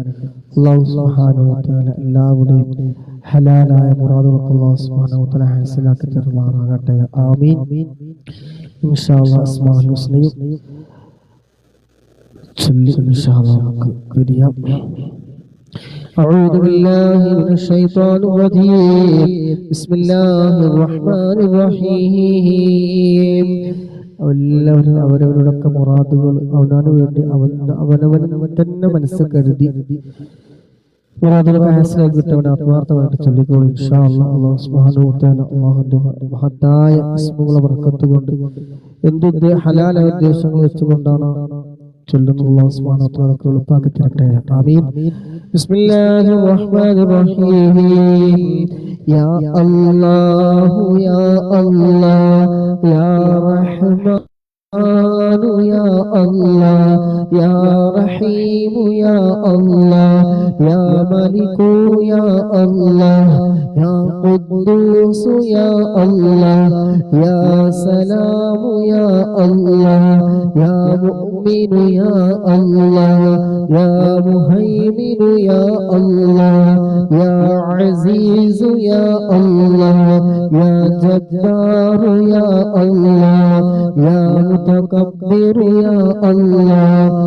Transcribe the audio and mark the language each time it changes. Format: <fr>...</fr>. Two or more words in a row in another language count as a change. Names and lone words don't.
<ar>الله سبحانه وتعالى</ar> <ml>എല്ലാവരുടെയും ഹലാലായ മുറാദുകളൊക്കെ</ml> <ar>الله سبحانه وتعالى</ar> <ml>ഹാസിലാക്കി തരുമാറാകട്ടെ. ആമീൻ.</ml> <ar>إن شاء الله أسماء الحسنى</ar> <ml>ചൊല്ലി</ml> <ar>إن شاء الله</ar> <ml>നമുക്ക് പിരിയാം.</ml> <ar>أعوذ بالله من الشيطان الرجيم بسم الله الرحمن الرحيم</ar> <ml>എല്ലാവരും അവരവരുടെയൊക്കെ മുറാദുകൾ അവനവന് വേണ്ടി അവനവൻ തന്നെ മനസ്സ് കരുതി മുറാദുകളൊക്കെ ഹാസിലാക്കി കിട്ടവനെ ആത്മാർത്ഥമായിട്ട് ചൊല്ലിക്കോളൂ</ml> <ar>إن شاء الله. الله سبحانه وتعالى</ar> <ml>അല്ലാഹുവിന്റെ മഹത്തായ ഇസ്മുകളുടെ ബർക്കത്ത് കൊണ്ട് എന്തുദ്ദേ ഹലാലായ ഉദ്ദേശങ്ങൾ വെച്ചുകൊണ്ടാണ് ചൊല്ലുന്നത്</ml> <ar>الله سبحانه وتعالى</ar> <ml>എളുപ്പമാക്കി തരട്ടെ.</ml> <ar>آمين. بسم الله الرحمن الرحيم. يا الله يا الله يا رحمن يا الله يا رحيم يا الله يا ملك يا الله يا قدوس يا الله يا سلام يا الله يا مؤمن يا الله يا مهيمن يا الله يا عزيز يا الله يا جبار يا الله يا متكبر يا الله</ar>